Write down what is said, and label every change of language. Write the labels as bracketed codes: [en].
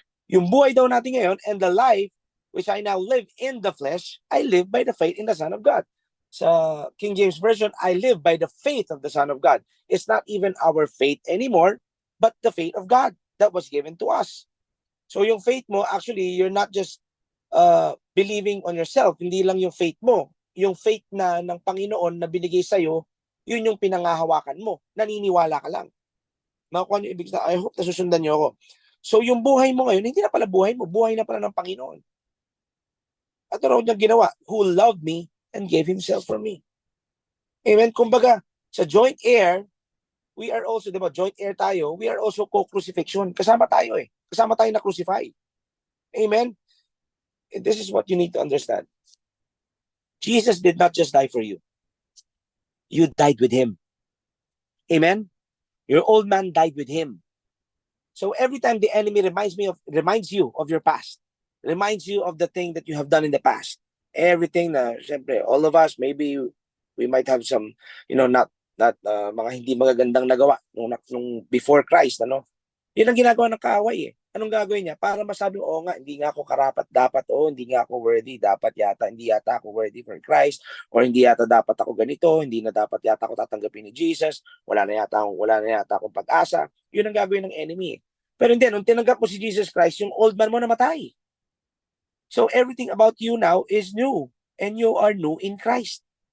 [tl] Yung buhay daw natin ngayon, [en] and the life which I now live in the flesh, I live by the faith in the Son of God. Sa King James Version, I live by the faith of the Son of God. It's not even our faith anymore, but the faith of God that was given to us. [tl] So yung faith mo, [en] actually, you're not just believing on yourself. [tl] Hindi lang yung faith mo. Yung faith na ng Panginoon na binigay sa'yo, yun yung pinangahawakan mo. Naniniwala ka lang. Makuha niyo ibig sabihin, [en] I hope [tl] nasusundan niyo ako. So yung buhay mo ngayon, hindi na pala buhay mo. Buhay na pala ng Panginoon. At raw niya ginawa, [en] who loved me and gave himself for me. [tl] Amen? Kumbaga, sa joint heir, we are also, di ba, joint heir tayo, [en] we are also co-crucifixion. [tl] Kasama tayo eh. Kasama tayo na crucify. Amen? [en] And this is what you need to understand. Jesus did not just die for you. You died with him. Amen? Your old man died with him. So every time the enemy reminds you of your past, reminds you of the thing that you have done in the past, everything na, syempre, all of us, maybe we might have some, not [tl] mga hindi magagandang nagawa nung [en] before Christ, ano? [tl] Yun ang ginagawa ng kaaway eh. Anong gagawin niya? Para masabi, nga, hindi nga ako karapat dapat, hindi nga ako worthy, hindi yata ako worthy for Christ, or hindi yata dapat ako ganito, hindi na dapat yata ako tatanggapin ni Jesus, wala na yata akong pag-asa. Yun ang gagawin ng enemy. Pero hindi, nung tinanggap mo si Jesus Christ, yung old man mo namatay. [en] So everything about you now is new, and you are new in Christ.